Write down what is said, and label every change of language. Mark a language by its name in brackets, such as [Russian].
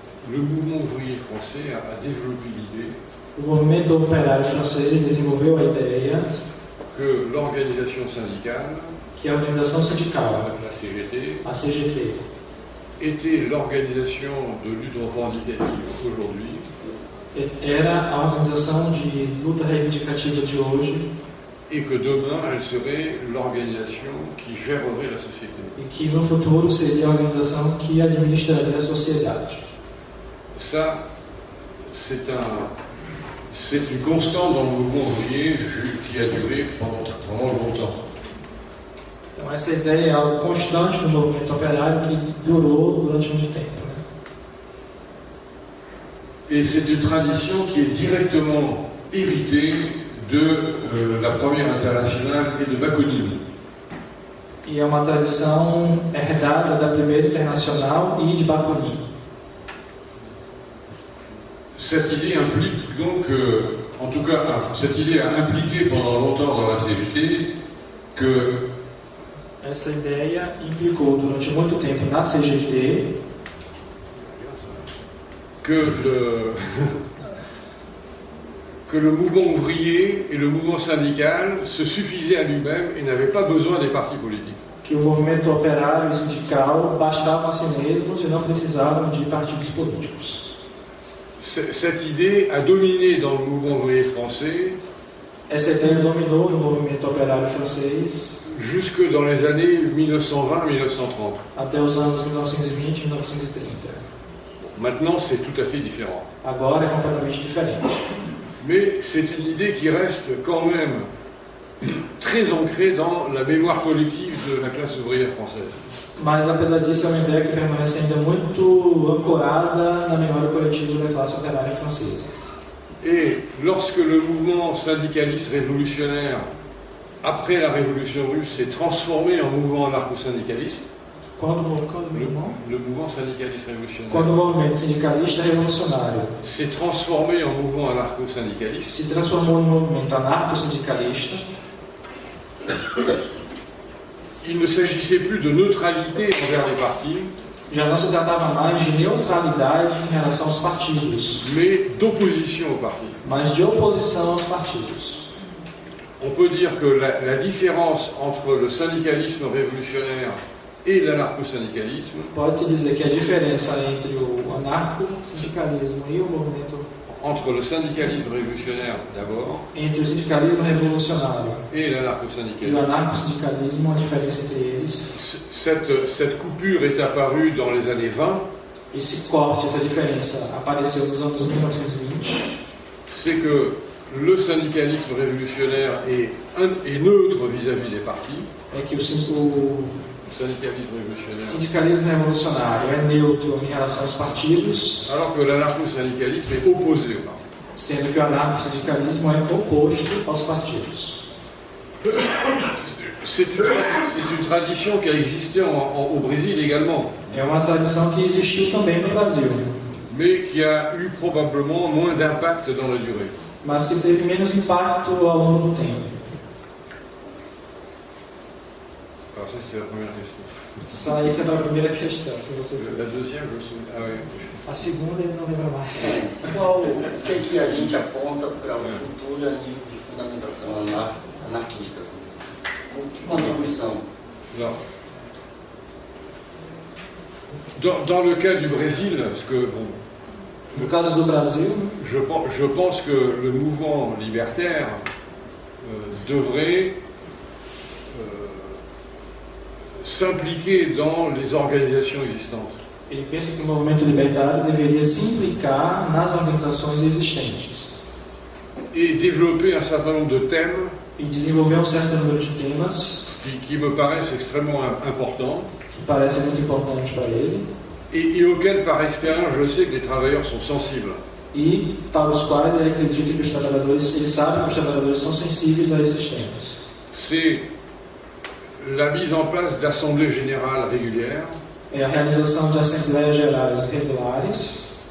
[French] le mouvement ouvrier français a développé l'idée [Portuguese] o movimento operário francês desenvolveu a ideia [French] que l'organisation syndicale, [Portuguese] que a organização sindical, [French] la CGT, [Portuguese] a CGT, [French] était l'organisation de lutte revendicative aujourd'hui, [Portuguese] era a organização de luta reivindicativa de hoje, [French] et que demain elle serait l'organisation qui gérerait la société. [Portuguese] E que no futuro seria a organização que administraria a sociedade. [French] Ça, c'est une constante dans le mouvement ouvrier qui a duré pendant longtemps. [Portuguese] Então essa ideia é algo constante no movimento operário que durou durante muito tempo. [French] Et c'est une tradition qui est directement héritée de la première internationale et de Bakounine. [Portuguese] E é uma tradição herdada da primeira internacional e de Bakounine. [French] Cette idée implique donc, en tout cas, cette idée a impliqué pendant longtemps dans la CGT que [Portuguese] essa ideia implicou durante muito tempo na CGT [French] que le mouvement ouvrier et le mouvement syndical se suffisaient à lui-même et n'avaient pas besoin des partis politiques. [Portuguese] Que o movimento operário e sindical bastavam a si mesmos e não precisavam de partidos políticos. [French] Cette idée a dominé dans le mouvement ouvrier français. [Portuguese] Essa ideia dominou no movimento operário francês [French] jusque dans les années 1920-1930. [Portuguese] Até os anos 1920 e 1930. [French] Maintenant, c'est tout à fait différent. [Portuguese] Agora é completamente diferente. [French] Mais c'est une idée qui reste quand même très ancrée dans la mémoire collective de la classe ouvrière française. [Portuguese] Mas apesar disso, é uma ideia que permanece ainda muito ancorada na memória coletiva da classe operária francesa. [French] Et lorsque le mouvement syndicaliste révolutionnaire, après la Révolution russe, s'est transformé en mouvement anarcho-syndicaliste, le mouvement syndicaliste révolutionnaire [Portuguese] quando o movimento sindicalista revolucionário [French] s'est transformé en mouvement anarcho-syndicaliste, [Portuguese] se transformou em movimento anarco-sindicalista, [French] il ne s'agissait plus de neutralité envers les partis, [Portuguese] já não se tratava mais de neutralidade em relação aos partidos, [French] mais d'opposition aux partis. [Portuguese] Mas de oposição aos partidos. [French] On peut dire que la différence entre le syndicalisme révolutionnaire et l'anarcho-syndicalisme, [Portuguese] pode-se dizer que a diferença entre o anarco-sindicalismo e o movimento, [French] entre le syndicalisme révolutionnaire d'abord, [Portuguese] entre o sindicalismo revolucionário [French] et l'anarcho-syndicalisme, [Portuguese] o anarco-sindicalismo, a diferença entre eles, [French] cette coupure est apparue dans les années 20. [Portuguese] Esse corte, essa diferença apareceu nos anos 1920. [French] C'est que le syndicalisme révolutionnaire est neutre vis-à-vis des partis. [Portuguese] É que o sindicalisme revolucionário é neutro em relação aos partidos, [French] alors que l'anarcho-syndicalisme est opposé aux partis. [Portuguese] Sendo que o anarco-sindicalismo é oposto aos partidos. [French] C'est une tradition qui a existé au Brésil également. [Portuguese] É uma tradição que existiu também no Brasil. [French] mais qui a eu probablement moins d'impact dans la durée. [Portuguese] Mas que teve menos impacto ao longo do tempo. [French] Alors ça, c'était la première question. [Portuguese] Essa é a primeira questão que você fez. [French] La deuxième, je me souviens. Ah oui. [Portuguese] A segunda ele não lembra mais. Qual o que a gente aponta para o futuro a nível de fundamentação anarquista? Que contribuição? [French] Non. Dans le cas du Brésil, parce que bon, [Portuguese] No caso do Brasil, [French] je pense que le mouvement libertaire devrait s'impliquer dans les organisations existantes. [Portuguese] ele pensa que o movimento libertário deveria se implicar nas organizações existentes [French] Et développer un certain nombre de thèmes [Portuguese] e desenvolver certo número de temas [French] qui me paraissent extrêmement importants [Portuguese] que parecem muito importantes para ele [French] et auxquels, par expérience, je sais que les travailleurs sont sensibles. [Portuguese] e para os quais ele acredita que os trabalhadores, ele sabe que os trabalhadores são sensíveis a esses temas. [French] C'est la mise en place d'assemblées générales régulières, [Portuguese] É a realização de assembleias gerais regulares,